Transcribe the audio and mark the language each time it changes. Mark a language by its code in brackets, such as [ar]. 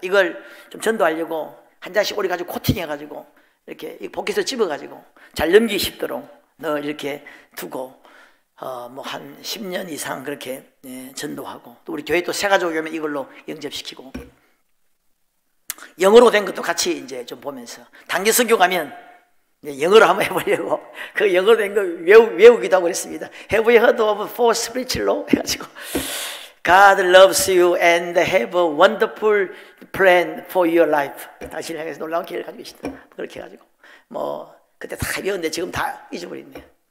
[ko] 이걸 좀 전도하려고 한 장씩 오래 가지고 코팅해가지고 이렇게 이 포켓을 집어가지고 잘 넘기기 쉽도록 늘 이렇게 두고 뭐 한 10년 이상 그렇게 전도하고 또 우리 교회 또 새가족 오면 이걸로 영접시키고 영어로 된 것도 같이 이제 좀 보면서 단기 선교 가면 영어로 한번 해보려고 그 영어로 된 거 외우기도 하고 그랬습니다. [en] Have you heard of four spiritual law? [ko] 해가지고 [en] God loves you and have a wonderful plan for your life. [ko] 당신을 향해서 놀라운 기회를 가지고 계신다. 그렇게 해가지고 뭐 그때 다 배웠는데 지금 다 잊어버렸네요.